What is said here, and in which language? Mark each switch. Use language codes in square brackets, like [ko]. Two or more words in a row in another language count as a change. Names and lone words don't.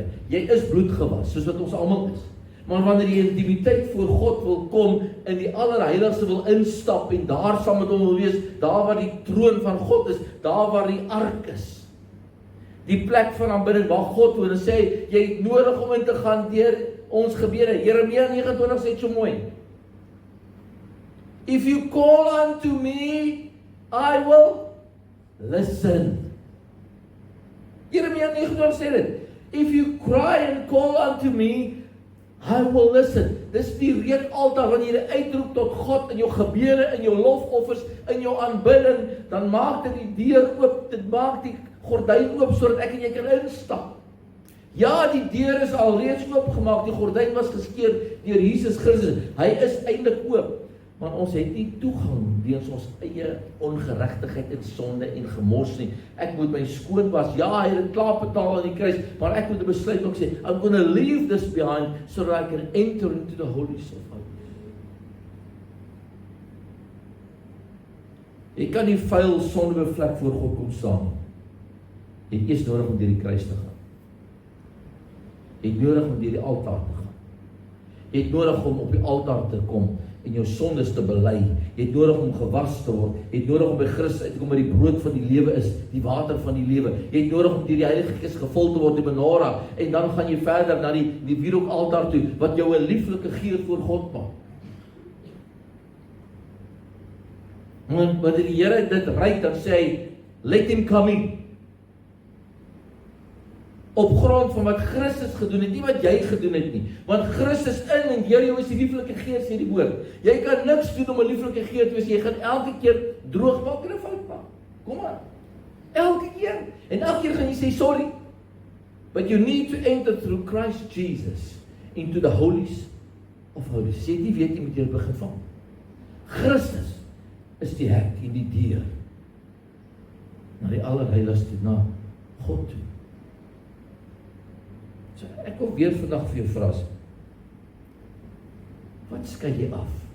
[af] Jy is bloedgewas, soos wat ons almal is. Maar wanneer jy intimiteit voor God wil kom, in die allerheiligste wil instap en daar saam met hom wil wees, daar waar die troon van God is, daar waar die ark is, die plek van aanbidding waar God woon, en sê, jy het nodig om in te gaan deur ons gebede. Jeremia 29 sê so mooi, [en] if you call unto me, I will listen. [af] Jeremia 29 sê dit, [en] if you cry and call unto me, I will listen. [af] Dis die reukaltaar, wanneer jy uitroep tot God in jou gebede, in jou lofoffers, in jou aanbidding, dan maak dit die deur oop, dit maak die gordyn oop, sodat ek en jy kan instap. Ja, die deur is alreeds oopgemaak, die gordyn was geskeur deur Jesus Christus, hy is eintlik oop, maar ons het nie toegang weens ons eie ongeregtigheid en sonde en gemors nie. Ek moet my skoon was, ja, hy het klaar betaal aan die kruis, maar ek moet 'n besluit ook sê, [en] I'm going to leave this behind, so that I can enter into the holies of holies. [af] Jy kan nie vuil sondebevlek voor God kom staan. Jy het eers nodig om deur die kruis te gaan. Jy het nodig om deur die altaar te gaan. Jy het nodig om op die altaar te kom en jou sondes te bely. Jy het nodig om gewas te word. Jy het nodig om by Christus uit te kom, wat die brood van die lewe is, die water van die lewe. Jy het nodig om deur die Heilige Gees gevul te word, die menorah, en dan gaan jy verder na die wierookaltaar toe, wat jou 'n lieflike geur voor God maak. Wanneer die Here dit ryk, dan sê hy, [en] let him come in. [af] op grond van wat Christus gedoen het, nie wat jy gedoen het nie. Want Christus in en deur jou is die lieflike gees, sê die woord. Jy kan niks doen om 'n lieflike gees te wees, jy gaan elke keer droog maak en 'n fout maak. Kom maar. Elke keer. En elke keer gaan jy sê sorry. [en] But you need to enter through Christ Jesus into the holies of holies. [af] Sê nie weet jy moet jy begin van. Christus is die hek en die deur na die allerheiligste, na God toe. So ek wil weer vandag vir jou vra, wat skei jy af?